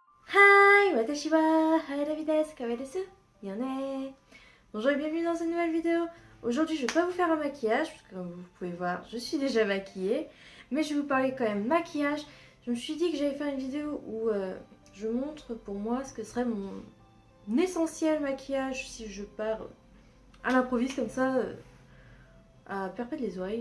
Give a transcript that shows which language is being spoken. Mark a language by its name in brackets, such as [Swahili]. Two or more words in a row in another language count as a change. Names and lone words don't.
[Japanese] Hi、私はHairaviです、可愛いです、よね. [French] Bonjour et bienvenue dans une nouvelle vidéo. Aujourd'hui, je vais pas vous faire un maquillage, parce que comme vous pouvez voir, je suis déjà maquillée. Mais je vais vous parler quand même maquillage. Je me suis dit que j'allais faire une vidéo où je montre pour moi ce que serait mon essentiel maquillage si je pars à l'improviste comme ça, à perpète les oreilles.